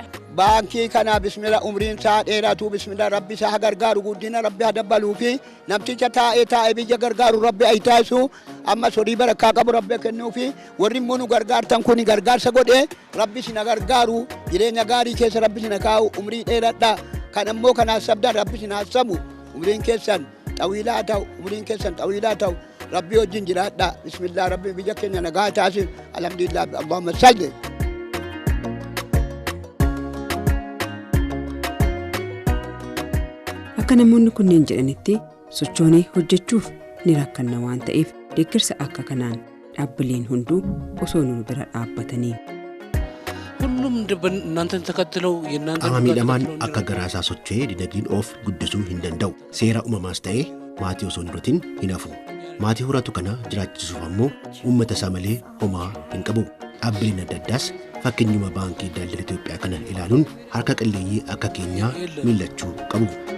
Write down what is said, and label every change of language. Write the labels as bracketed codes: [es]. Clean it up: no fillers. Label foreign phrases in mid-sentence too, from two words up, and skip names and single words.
[om] Baankii kana bismillah umriin isaa dheeratu bismillah rabbi isaa gargaaru guddina rabbi adabaluu fi namticha taa'ee biyya gargaaru rabbi ayitaasu amma sorii barakkaa qabu rabbi kennuu fi warri immoo nu gargaartan kun gargaarsa godhee rabbi sina gargaaru jireenya gaarii keessa rabbi sina kaa'u umrii dheeradha kan ammoo kanaaf sabdan rabbi sina samu umriin keessan xawiilaa ta'u umriin keessan xawiilaa ta'u rabbi wajjin jiraadha bismillah rabbi biyya keenya nagaa taasif [ar] الحمد لله اللهم صل. [om] Akka namoonni kunneen jedhanitti sochoonee hojjechuuf ni rakkanna waan ta'eef deeggarsa akka kanaan dhaabbileen hunduu osoo nu bira dhaabbatanii. [am] ሁሉም እናንተን ተከትለው የእናንተ [om] Miidhamaan akka garaasaa socho'ee dinagdeen of guddisuu hin danda'u. Seera uumamaas ta'ee maatii osoo hin horatin hin hafu. Maatii horatu kana jiraachisuuf ammoo uummata isaa malee homaa hin qabu. Dhaabbileen adda addaas fakkeenyuma baankii daldala Itoophiyaa kana ilaaluun harka qalleeyyii akka keenyaa miillachuu qabu.